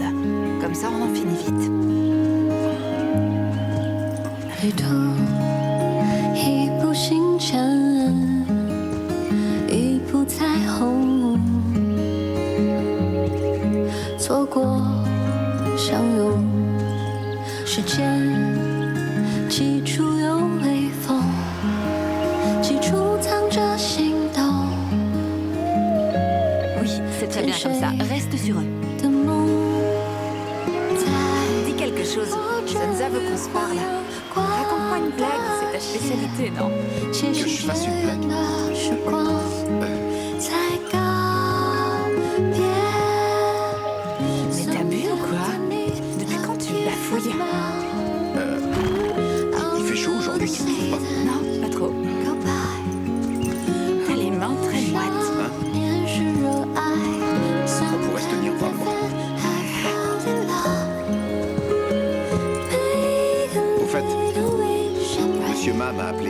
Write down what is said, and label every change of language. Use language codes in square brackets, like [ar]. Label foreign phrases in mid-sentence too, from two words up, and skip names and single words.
[fr] Comme ça, on en finit vite. [zh] 旅途一步星辰，一步彩虹，错过相拥，时间几处有微风，几处藏着心动。 [fr] Oui, c'est très bien comme ça. Reste sur eux. [zh] 的梦， [fr] Dis quelque chose. Sansa veut qu'on se parle. Raconte-moi une blague, c'est ta spécialité, non? Que je fasse une blague? [zh] 时光才告别。 [fr] Mais t'as bu ou quoi? Depuis quand tu bafouilles? Il fait chaud aujourd'hui, tu ne trouves pas? Non, pas trop. T'as les mains très moites. Hein? On pourrait se tenir par le bras. Au fait, Monsieur Ma m'a appelé.